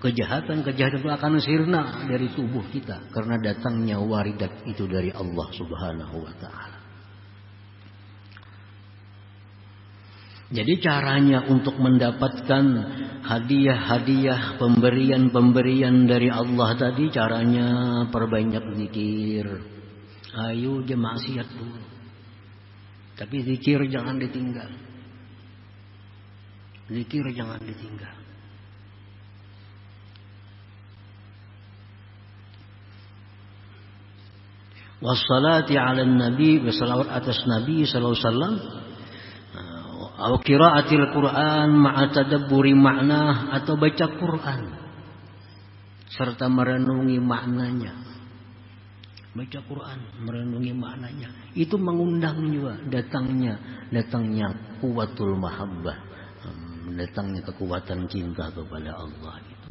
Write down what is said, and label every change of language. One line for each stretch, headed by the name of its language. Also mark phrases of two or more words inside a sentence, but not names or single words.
Indonesian: Kejahatan itu akan sirna dari tubuh kita karena datangnya waridat itu dari Allah
Arabic: Subhanahu wa taala.
Indonesian: Jadi caranya untuk mendapatkan hadiah-hadiah, pemberian-pemberian dari Allah tadi, caranya perbanyak zikir. Ayo je maksiat dulu, tapi zikir jangan ditinggal. Zikir jangan ditinggal.
Arabic: Wassalati ala nabi,
Indonesian: bersalawat atas Nabi
Arabic: sallallahu alaihi wasallam.
Indonesian: Atau
Arabic: qiraatil Quran ma'a tadabburi makna,
Indonesian: atau baca Quran serta merenungi maknanya. Baca Quran, merenungi maknanya. Itu mengundang juga datangnya
Arabic: kuwatul mahabbah,
Indonesian: datangnya kekuatan cinta kepada Allah itu.